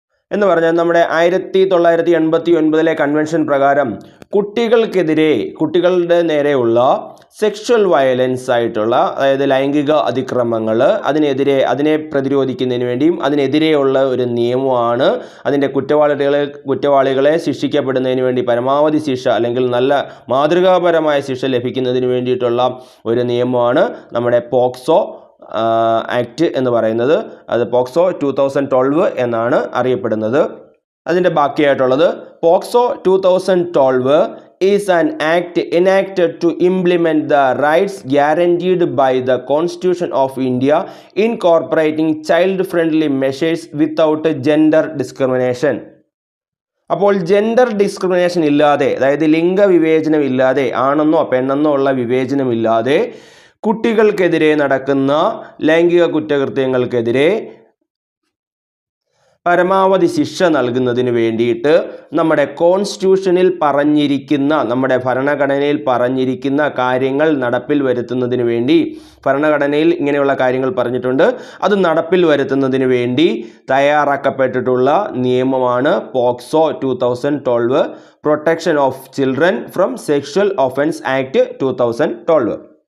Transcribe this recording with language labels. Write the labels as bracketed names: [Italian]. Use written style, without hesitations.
[Malayalam] എന്ന് പറഞ്ഞാൽ നമ്മുടെ 1989 കൺവെൻഷൻ പ്രകാരം കുട്ടികളുടെ നേരെയുള്ള സെക്ഷൽ വയലൻസ് ആയിട്ടുള്ള, അതായത് ലൈംഗിക അതിക്രമങ്ങൾ, അതിനെ പ്രതിരോധിക്കുന്നതിന് വേണ്ടിയും അതിനെതിരെയുള്ള ഒരു നിയമമാണ്. അതിൻ്റെ കുറ്റവാളികളെ ശിക്ഷിക്കപ്പെടുന്നതിന് വേണ്ടി പരമാവധി ശിക്ഷ അല്ലെങ്കിൽ നല്ല മാതൃകാപരമായ ശിക്ഷ ലഭിക്കുന്നതിന് വേണ്ടിയിട്ടുള്ള ഒരു നിയമമാണ് നമ്മുടെ പോക്സോ ആക്ട് എന്ന് പറയുന്നത്. അത് പോക്സോ 2012 എന്നാണ് അറിയപ്പെടുന്നത്. അതിൻ്റെ ബാക്കിയായിട്ടുള്ളത് [English] POCSO 2012 is an act enacted to implement the rights guaranteed by the Constitution of India, incorporating child-friendly measures without gender discrimination. [Malayalam] അപ്പോൾ ജെൻഡർ ഡിസ്ക്രിമിനേഷൻ ഇല്ലാതെ, അതായത് ലിംഗവിവേചനം ഇല്ലാതെ, ആണെന്നോ പെണ്ണെന്നോ ഉള്ള വിവേചനമില്ലാതെ കുട്ടികൾക്കെതിരെ നടക്കുന്ന ലൈംഗിക കുറ്റകൃത്യങ്ങൾക്കെതിരെ പരമാവധി ശിക്ഷ നൽകുന്നതിന് വേണ്ടിയിട്ട് നമ്മുടെ കോൺസ്റ്റിറ്റ്യൂഷനിൽ പറഞ്ഞിരിക്കുന്ന, നമ്മുടെ ഭരണഘടനയിൽ പറഞ്ഞിരിക്കുന്ന കാര്യങ്ങൾ നടപ്പിൽ വരുത്തുന്നതിന് വേണ്ടി, ഭരണഘടനയിൽ ഇങ്ങനെയുള്ള കാര്യങ്ങൾ പറഞ്ഞിട്ടുണ്ട്, അത് നടപ്പിൽ വരുത്തുന്നതിന് വേണ്ടി തയ്യാറാക്കപ്പെട്ടിട്ടുള്ള നിയമമാണ് POCSO 2012, [English] Protection of children from sexual offence act 2012.